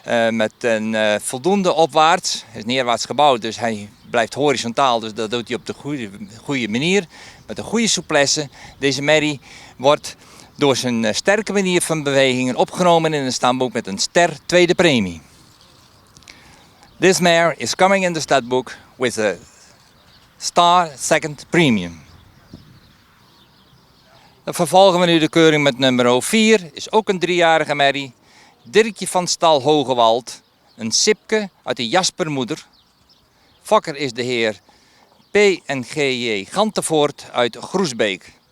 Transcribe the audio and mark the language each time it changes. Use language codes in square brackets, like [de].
[nl] Met een voldoende opwaarts. Hij is neerwaarts gebouwd, dus hij blijft horizontaal. Dus dat doet hij op de goede manier. Met een goede souplesse. Deze merrie wordt door zijn sterke manier van bewegingen opgenomen in een stamboek met een ster tweede premie. [en] This mare is coming in the stud with a star second premium. [nl] Dan vervolgen we nu de keuring met nummer 4. Is ook een 3-jarige merrie. Dirkje van stal Hogewald. Een sipke uit de Jaspermoeder. Fokker is de heer P.N.G.J. Gantevoort uit Groesbeek.